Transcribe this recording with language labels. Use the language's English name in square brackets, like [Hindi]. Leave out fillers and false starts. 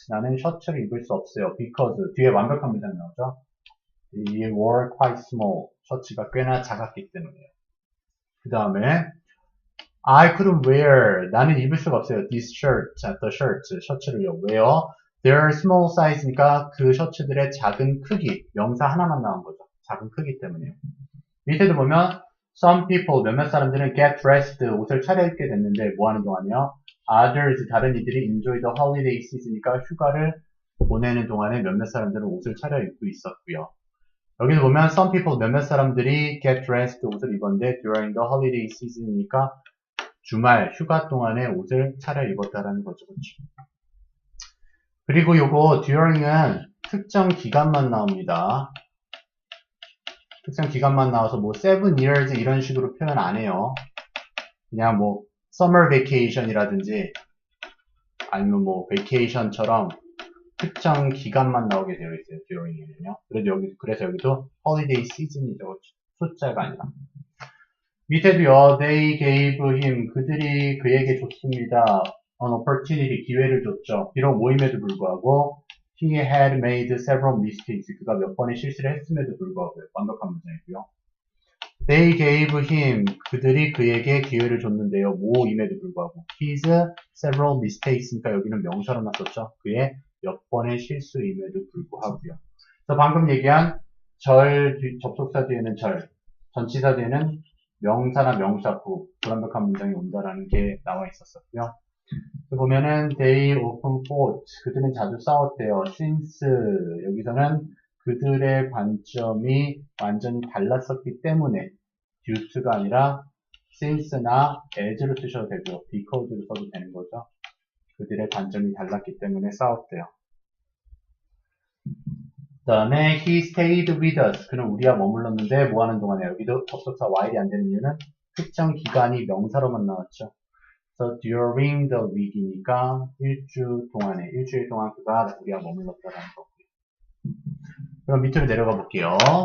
[Korean] 나는 셔츠를 입을 수 없어요. Because 뒤에 완벽한 문장 나오죠. [English] 이 were quite small. [Korean] 셔츠가 꽤나 작았기 때문에요. 그 다음에 [English] I couldn't wear. [Korean] 나는 입을 수가 없어요. [English] This shirt, the shirt, 셔츠를요. [Korean] 왜요? [English] They're small size [Korean] 니까 그 셔츠들의 작은 크기, 명사 하나만 나온 거죠. 작은 크기 때문에요. 밑에도 보면 [English] some people, [Korean] 몇몇 사람들은 [English] get dressed, [Korean] 옷을 차려입게 됐는데 뭐 하는 동안이요? Others, 다른 이들이 [English] enjoy the holiday season [Korean] 이니까 휴가를 보내는 동안에 몇몇 사람들은 옷을 차려입고 있었고요. 여기도 보면 [English] some people, [Korean] 몇몇 사람들이 [English] get dressed, [Korean] 옷을 입었는데 [English] during the holiday season [Korean] 이니까 주말, 휴가 동안에 옷을 차려입었다라는 거죠. 그렇죠? 그리고 요거 during은 특정 기간만 나옵니다. 특정 기간만 나와서 뭐 7 years 이런 식으로 표현 안 해요. 그냥 뭐 [English] summer vacation [Korean] 이라든지 아니면 뭐 vacation처럼 특정 기간만 나오게 되어 있어요. during에는요. 그래서 여기도 holiday season이죠. 숫자가 아니라. 밑에도요. [English] They gave him. [Korean] 그들이 그에게 줬습니다. [English] an opportunity. [Korean] 기회를 줬죠. 비록 모임에도 불구하고 [English] he had made several mistakes. [Korean] 그가 몇 번의 실수를 했음에도 불구하고 완벽한 문장이고요. [English] They gave him. [Korean] 그들이 그에게 기회를 줬는데요. 뭐임에도 불구하고 [English] his several mistakes [Korean] 니까 여기는 명사로만 썼죠. 그의 몇 번의 실수임에도 불구하고요. 그래서 방금 얘기한 접속사 뒤에는 전치사 뒤에는 명사나 명사구, 불완벽한 문장이 온다라는 게 나와 있었었고요. 보면은 [English] they often fought, [Korean] 그들은 자주 싸웠대요. since, 여기서는 그들의 관점이 완전히 달랐었기 때문에 due가 아니라 since나 as로 쓰셔도 되고요. because로 써도 되는 거죠. 그들의 관점이 달랐기 때문에 싸웠대요. 그 다음에 [English] he stayed with us. [Korean] 그는 우리와 머물렀는데 뭐 하는 동안에 여기도 접속사 while이 안 되는 이유는 특정 기간이 명사로만 나왔죠. 그래서 [English] during the week [Korean] 이니까 일주일 동안 그가 우리와 머물렀다라는 거고요. 그럼 밑으로 내려가 볼게요.